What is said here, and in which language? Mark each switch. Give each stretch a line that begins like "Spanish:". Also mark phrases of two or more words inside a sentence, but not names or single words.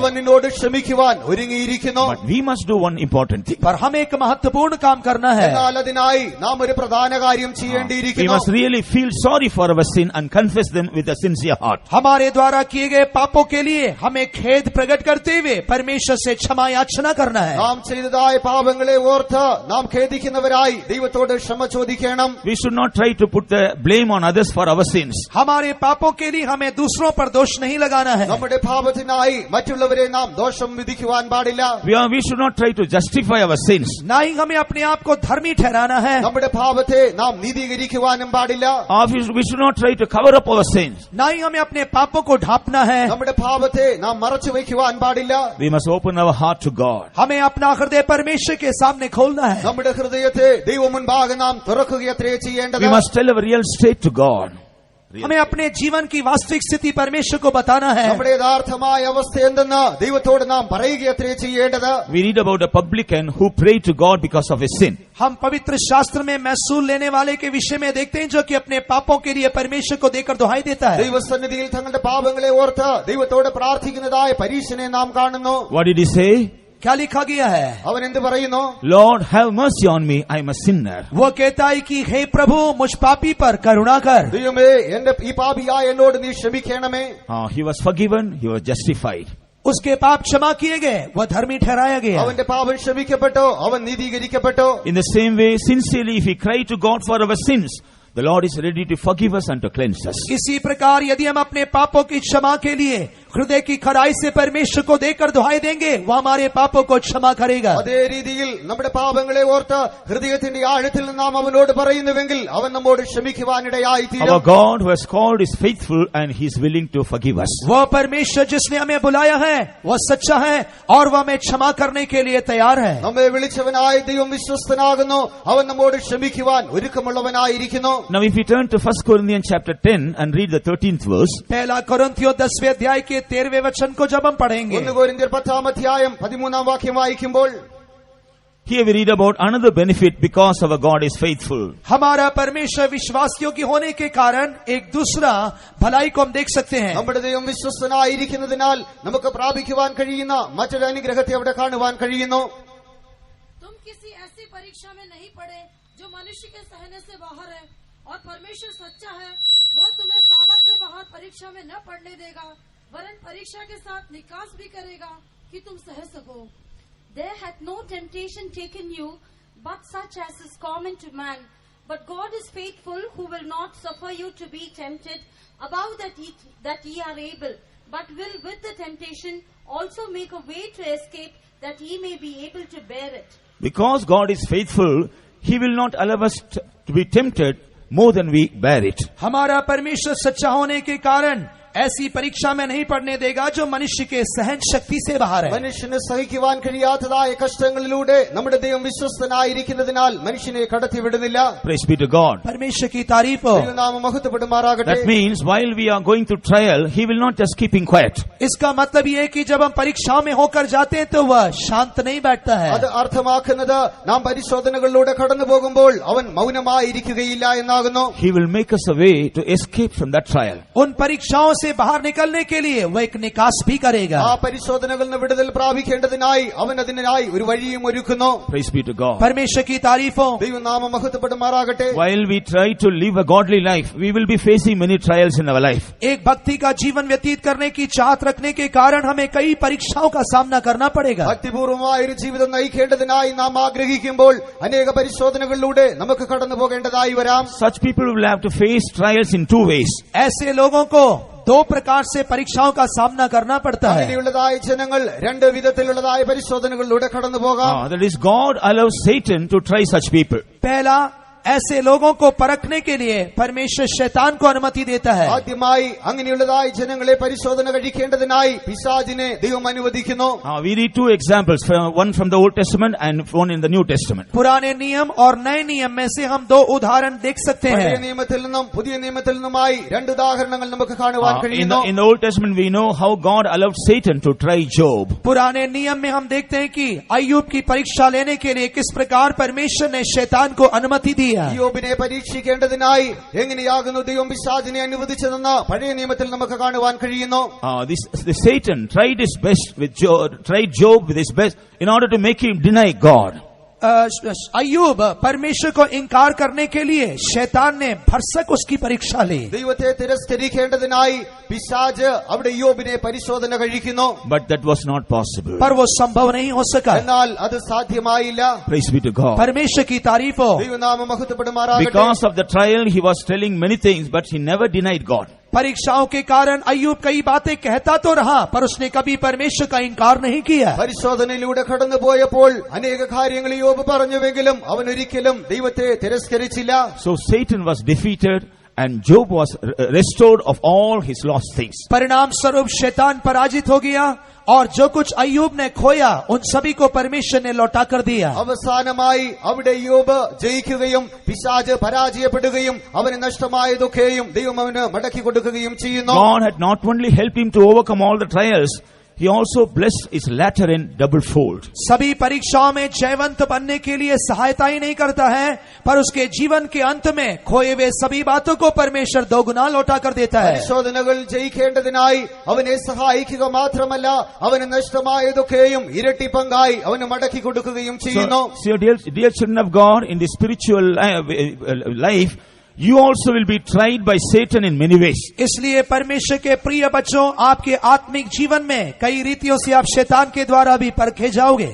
Malayalam: അവൻ നിന്നോട് ക്ഷമിക്കുവാൻ ഒരുങ്ങിയിരിക്കുന്നു.
English: But we must do one important thing.
Hindi: पर हमें एक महत्वपूर्ण काम करना है।
Malayalam: എന്നാൽ അതിനായി നാം ഒരു പ്രധാന കാര്യം We ചെയ്യേണ്ടിയിരിക്കുന്നു.
English: must really feel sorry for our sin and confess them with a sincere heart.
Hindi: हमारे द्वारा किए गए पापों के लिए हमें खेद प्रकट करते हुए परमेश्वर से क्षमा याचना करना है।
Malayalam: നാം ചെയ്തതായ പാപങ്ങളെ ഓർത്ത് നാം ഖേദിക്കുന്നവരായി ദൈവത്തോട് ക്ഷമ ചോദിക്കണം.
English: We should not try to put the blame on others for our sins.
Hindi: हमारे पापों के लिए हमें दूसरों पर दोष नहीं लगाना है।
Malayalam: നമ്മുടെ പാപത്തിനായി മറ്റുള്ളവരെ നാം ദോഷം വിധിക്കുവാൻ പാടില്ല.
English: We should not try to justify our sins.
Hindi: ना ही हमें अपने आप को धर्मी ठहराना है,
Malayalam: നമ്മുടെ പാപത്തെ നാം നീതീകരിക്കുവാനും പാടില്ല.
English: Or we should not try to cover up our sins.
Hindi: ना ही हमें अपने पापों को ढांपना है।
Malayalam: നമ്മുടെ പാപത്തെ നാം മറച്ചു വയ്ക്കുവാൻ പാടില്ല.
English: We must open our heart to God.
Hindi: हमें अपना हृदय परमेश्वर के सामने खोलना है।
Malayalam: നമ്മുടെ ഹൃദയത്തെ ദൈവ മുൻപാകെ നാം തുറക്കുകയത്രേ ചെയ്യേണ്ടത്.
English: We must tell our real state to God.
Hindi: हमें अपने जीवन की वास्तविक स्थिति परमेश्वर को बताना है।
Malayalam: നമ്മുടെ യഥാർത്ഥമായ അവസ്ഥ എന്തെന്ന് ദൈവത്തോട് നാം പറയുകയത്രേ ചെയ്യേണ്ടത്.
English: We read about a publican who prayed to God because of his sin.
Hindi: हम पवित्र शास्त्र में महसूल लेने वाले के विषय में देखते हैं, जो कि अपने पापों के लिए परमेश्वर को देकर दुहाई देता है।
Malayalam: ദൈവസന്നിധിയിൽ തങ്ങളുടെ പാപങ്ങളെ ഓർത്ത് ദൈവത്തോട് പ്രാർത്ഥിക്കുന്നതായ പരീക്ഷനെ നാം കാണുന്നു.
English: What did he say?
Hindi: क्या लिखा गया है?
Malayalam: അവൻ എന്ത് പറയുന്നു?
English: Lord, have mercy on me. I am a sinner.
Hindi: वो कहता है कि हे प्रभु, मुझ पापी पर करुणा कर।
Malayalam: ദൈവമേ, എന്റെ ഈ പാപിയായ എന്നോട് നീ ക്ഷമിക്കണമേ.
English: He was forgiven. He was justified.
Hindi: उसके पाप क्षमा किए गए, वह धर्मी ठहराया गया।
Malayalam: അവന്റെ പാപം ക്ഷമിക്കപ്പെട്ടു, അവൻ നീതീകരിക്കപ്പെട്ടു.
English: In the same way, sincerely, if we cry to God for our sins, the Lord is ready to forgive us and to cleanse us.
Hindi: इसी प्रकार यदि हम अपने पापों की क्षमा के लिए हृदय की खराई से परमेश्वर को देकर दुहाई देंगे, वह हमारे पापों को क्षमा करेगा।
Malayalam: അതേ രീതിയിൽ നമ്മുടെ പാപങ്ങളെ ഓർത്ത് ഹൃദയത്തിന്റെ ആഴത്തിൽ നിന്ന് നാം അവനോട് പറയുന്നുവെങ്കിൽ അവൻ നമ്മോട് ക്ഷമിക്കുവാനിടയായി Our തീരും.
English: God who has called is faithful and He is willing to forgive us.
Hindi: वह परमेश्वर जिसने हमें बुलाया है वह सच्चा है और वह हमें क्षमा करने के लिए तैयार है।
Malayalam: നമ്മെ വിളിച്ചവനായ ദൈവം വിശ്വസ്തനാകുന്നു, അവൻ നമ്മോട് ക്ഷമിക്കുവാൻ ഒരുക്കമുള്ളവനായിരിക്കുന്നു.
English: Now if we turn to 1 Corinthians chapter 10 and read the 13th verse,
Hindi: पहला कोरिन्थियों 10वें अध्याय के 13वें वचन को जब हम पढ़ेंगे,
Malayalam: 1 കൊരിന്ത്യർ 10-ാം അധ്യായം 13-ാം വാക്യം വായിക്കുമ്പോൾ
English: here we read about another benefit because our God is faithful.
Hindi: हमारा परमेश्वर विश्वास योग्य होने के कारण एक दूसरा भलाई को हम देख सकते हैं।
Malayalam: നമ്മുടെ ദൈവം വിശ്വസ്തനായിരിക്കുന്നതിനാൽ നമുക്ക് പ്രാപിക്കുവാൻ കഴിയുന്ന മറ്റൊരു അനുഗ്രഹത്തെ അവിടെ കാണുവാൻ കഴിയുന്നു.
Hindi: तुम किसी ऐसी परीक्षा में नहीं पड़े जो मनुष्य के सहने से बाहर है, और परमेश्वर सच्चा है, वो तुम्हें सामर्थ से बाहर परीक्षा में न पड़ने देगा, वरन परीक्षा के साथ निकास भी करेगा कि तुम सह सको।
English: There hath no temptation taken you, but such as is common to man. But God is faithful, who will not suffer you to be tempted above that ye are able, but will with the temptation also make a way to escape, that ye may be able to bear it. Because God is faithful, He will not allow us to be tempted more than we bear it.
Hindi: हमारा परमेश्वर सच्चा होने के कारण ऐसी परीक्षा में नहीं पड़ने देगा जो मनुष्य के सहन शक्ति से बाहर है।
Malayalam: മനുഷ്യന് സഹിക്കുവാൻ കഴിയാത്തതായ കഷ്ടങ്ങളിലൂടെ നമ്മുടെ ദൈവം വിശ്വസ്തനായിരിക്കുന്നതിനാൽ മനുഷ്യനെ കടത്തിവിടുന്നില്ല.
English: Praise be to God.
Hindi: परमेश्वर की तारीफ हो।
Malayalam: ദൈവനാമം മഹത്വപ്പെടുമാറാകട്ടെ.
English: That means while we are going through trial, He will not just keep him quiet.
Hindi: इसका मतलब ये है कि जब हम परीक्षाओं में होकर जाते हैं तो वह शांत नहीं बैठता है।
Malayalam: അത് അർത്ഥമാക്കുന്നത് നാം പരിശോധനകളിലൂടെ കടന്നു പോകുമ്പോൾ അവൻ മൗനമായിരിക്കുകയില്ല എന്നാകുന്നു.
English: He will make us a way to escape from that trial.
Hindi: उन परीक्षाओं से बाहर निकलने के लिए वह एक निकास भी करेगा।
Malayalam: ആ പരിശോധനകളിൽ നിന്ന് വിടുതൽ പ്രാപിക്കേണ്ടതിനായി അവൻ അതിനായി ഒരു വഴിയും ഒരുക്കുന്നു.
English: Praise be to God.
Hindi: परमेश्वर की तारीफ हो।
Malayalam: ദൈവനാമം മഹത്വപ്പെടുമാറാകട്ടെ.
English: While we try to live a godly life, we will be facing many trials in our life.
Hindi: एक भक्ति का जीवन व्यतीत करने की चाहत रखने के कारण हमें कई परीक्षाओं का सामना करना पड़ेगा।
Malayalam: ഭക്തിപൂർവമായ ഒരു ജീവിതം നയിക്കേണ്ടതിനായി നാം ആഗ്രഹിക്കുമ്പോൾ അനേക പരിശോധനകളിലൂടെ നമുക്ക് കടന്നു പോകേണ്ടതായി വരാം.
English: Such people will have to face trials in two ways.
Hindi: ऐसे लोगों को दो प्रकार से परीक्षाओं का सामना करना पड़ता है।
Malayalam: അങ്ങനെയുള്ളതായ ജനങ്ങൾ രണ്ട് വിധത്തിലുള്ളതായ പരിശോധനകളിലൂടെ കടന്നു പോകാം.
English: That is, God allows Satan to try such people.
Hindi: पहला, ऐसे लोगों को परखने के लिए परमेश्वर शैतान को अनुमति देता है।
Malayalam: ആദ്യമായി അങ്ങനെയുള്ളതായി ജനങ്ങളെ പരിശോധന കഴിക്കേണ്ടതിനായി പിശാചിനെ ദൈവം അനുവദിക്കുന്നു.
English: We read two examples, one from the Old Testament and one in the New Testament.
Hindi: पुराने नियम और नए नियम में से हम दो उदाहरण देख सकते പഴയ हैं।
Malayalam: നിയമത്തിൽ നിന്നും പുതിയ നിയമത്തിൽ നിന്നുമായി രണ്ട് ഉദാഹരണങ്ങൾ നമുക്ക് കാണുവാൻ കഴിയുന്നു.
English: In the Old Testament we know how God allowed Satan to try Job.
Hindi: पुराने नियम में हम देखते हैं कि अय्यूब की परीक्षा लेने के लिए किस प्रकार परमेश्वर ने शैतान को अनुमति दी है।
Malayalam: യോബിനെ പരീക്ഷിക്കേണ്ടതിനായി എങ്ങനെയാകുന്നു ദൈവം പിശാചിനെ അനുവദിച്ചതെന്ന് പഴയ നിയമത്തിൽ നമുക്ക് കാണുവാൻ കഴിയുന്നു.
English: The Satan tried his best with tried Job with his best in order to make him deny God.
Hindi: अय्यूब परमेश्वर को इनकार करने के लिए शैतान ने भरसक उसकी परीक्षा ली।
Malayalam: ദൈവത്തെ തിരസ്കരിക്കേണ്ടതിനായി പിശാച് അവിടെ യോബിനെ പരിശോധന കഴിക്കുന്നു.
English: But that was not possible.
Hindi: पर वो संभव नहीं हो सका।
Malayalam: എന്നാൽ അത് സാധ്യമായില്ല.
English: Praise be to God.
Hindi: परमेश्वर की तारीफ हो।
Malayalam: ദൈവനാമം മഹത്വപ്പെടുമാറാകട്ടെ.
English: Because of the trial he was telling many things, but he never denied God.
Hindi: परीक्षाओं के कारण अय्यूब कई बातें कहता तो रहा, पर उसने कभी परमेश्वर का इनकार नहीं किया।
Malayalam: പരിശോധനയിലൂടെ കടന്നുപോയപ്പോൾ അനേക കാര്യങ്ങൾ യോബ് പറഞ്ഞുവെങ്കിലും അവൻ ഒരിക്കലും ദൈവത്തെ തിരസ്കരിച്ചില്ല.
English: So Satan was defeated and Job was restored of all his lost things.
Hindi: परिणाम स्वरूप शैतान पराजित हो गया और जो कुछ अय्यूब ने खोया उन सभी को परमेश्वर ने लौटा कर दिया।
Malayalam: അവസാനമായി അവിടെ യോബ് ജയിക്കുകയും പിശാച് പരാജയപ്പെടുകയും അവന് നഷ്ടമായതൊക്കെയും ദൈവം അവന് മടക്കി കൊടുക്കുകയും ചെയ്യുന്നു.
English: God had not only helped him to overcome all the trials, he also blessed his latter end double fold.
Hindi: सभी परीक्षाओं में जयवंत बनने के लिए सहायता ही नहीं करता है, पर उसके जीवन के अंत में खोए हुए सभी बातों को परमेश्वर दोगुना लौटा कर देता है।
Malayalam: പരിശോധനകൾ ജയിക്കേണ്ടതിനായി അവനെ സഹായിക്കുക മാത്രമല്ല അവന് നഷ്ടമായതൊക്കെയും ഇരട്ടി പങ്കായി അവന് മടക്കി കൊടുക്കുകയും ചെയ്യുന്നു.
English: So dear children of God, in the spiritual life, you also will be tried by Satan in many ways.
Hindi: इसलिए परमेश्वर के प्रिय बच्चों, आपके आत्मिक जीवन में कई रीतियों से आप शैतान के द्वारा भी परखे जाओगे।